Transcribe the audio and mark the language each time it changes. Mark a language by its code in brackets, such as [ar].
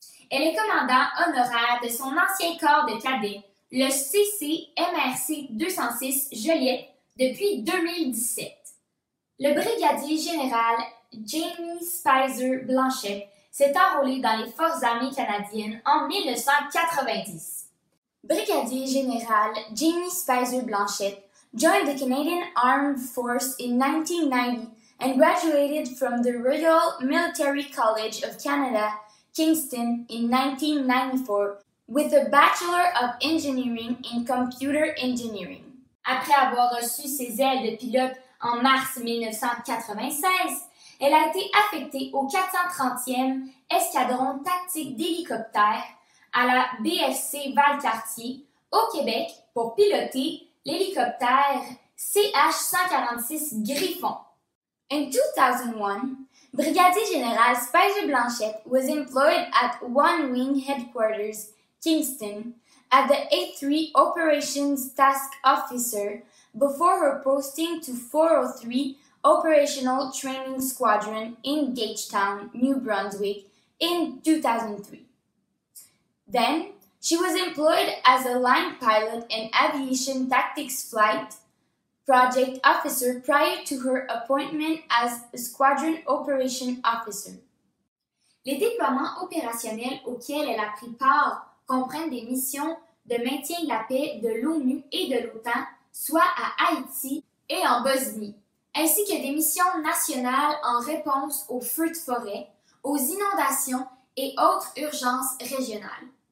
[fr] Elle est commandant honoraire de son ancien corps de cadets, le CCMRC 206 Joliette, depuis 2017. Le brigadier-général Jamie Speiser-Blanchet s'est enrôlé dans les Forces armées canadiennes en 1990. [en] Brigadier-général Jamie Speiser-Blanchet joined the Canadian Armed Force in 1990 and graduated from the Royal Military College of Canada, Kingston, in 1994 with a Bachelor of Engineering in Computer Engineering. [fr] Après avoir reçu ses ailes de pilote en mars 1996, elle a été affectée au 430e Escadron tactique d'hélicoptères à la BFC Valcartier, au Québec, pour piloter l'hélicoptère CH-146 Griffon. [en] In 2001, Brigadier-General Speiser-Blanchet was employed at One Wing Headquarters, Kingston, as the A3 Operations Task Officer before her posting to 403 Operational Training Squadron in Gagetown, New Brunswick in 2003. Then, she was employed as a line pilot and aviation tactics flight project officer prior to her appointment as a squadron operation officer. [fr] Les déploiements opérationnels auxquels elle a pris part comprennent des missions de maintien de la paix de l'ONU et de l'OTAN, soit à Haïti et en Bosnie, ainsi que des missions nationales en réponse aux feux de forêt, aux inondations et autres urgences régionales.